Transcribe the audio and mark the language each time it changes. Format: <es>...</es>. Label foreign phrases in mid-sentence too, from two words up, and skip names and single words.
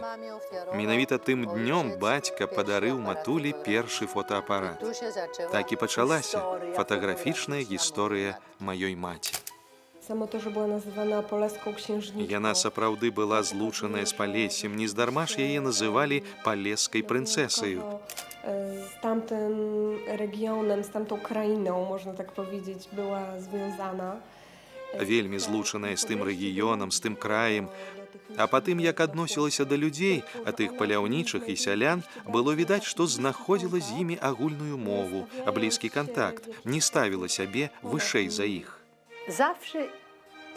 <be>Менавіта тым днём бацька падарыў матулі першы фотоапарат. Так і пачалася фатаграфічная гісторыя маёй маці. Яна сапраўды была злучаная з Палессем, нездарма ж яе называлі палескай прынцэсаю.</be> <pl>Z tamtym regionem, z tamtą krainą, można tak powiedzieć, była związana.</pl> <be>Вельмі злучаная з тым рэгіёнам, з тым краем. А па тым, як адносілася да людзей, а тых паляўнічых і сялян, было відаць, што знаходзіла з імі агульную мову, блізкі кантакт, не ставіла сябе вышэй за іх.</be>